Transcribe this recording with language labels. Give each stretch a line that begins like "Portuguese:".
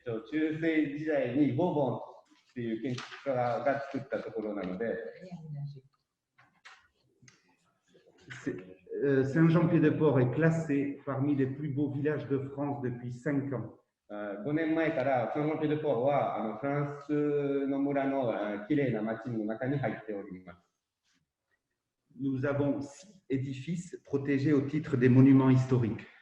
Japanese: 中世時代にボーボンっていう建築家が作ったところなので、
French: Saint-Jean-Pied-de-Port est classé parmi les plus beaux villages de France depuis 5 ans.
Japanese: 5年前からサンジョンピエデポーはフランスの村のきれいな町の中に入っております。
French: Nous avons 6 édifices protégés au titre des monuments historiques.